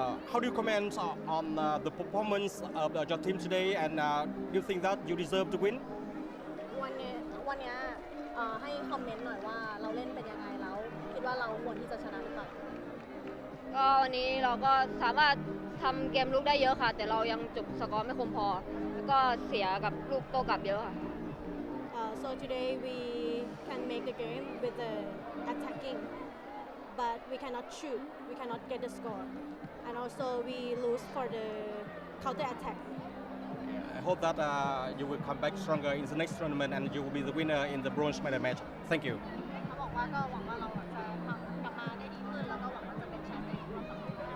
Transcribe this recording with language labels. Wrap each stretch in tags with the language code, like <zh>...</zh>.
<en>How do you comment on the performance of your team today, and do you think that you deserve to win?</en> <th>วันนี้ให้คอมเมนต์หน่อยว่าเราเล่นเป็นยังไงแล้วคิดว่าเราควรที่จะชนะหรือเปล่า ก็วันนี้เราก็สามารถทำเกมลุกได้เยอะค่ะแต่เรายังจบสกอร์ไม่คมพอแล้วก็เสียกับลูกโต้กลับเยอะค่ะ</th> <en>So today we can make the game with the attacking but we cannot shoot we cannot get the score and also we lose for the counter attack. I hope that you will come back stronger in the next tournament and you will be the winner in the bronze medal match. Thank you.</en> <th>เขาบอกว่าก็หวังว่าเราจะกลับมาได้ดีขึ้นแล้วก็หวังว่าจะเป็นแชมป์ในรอบต่อไป</th>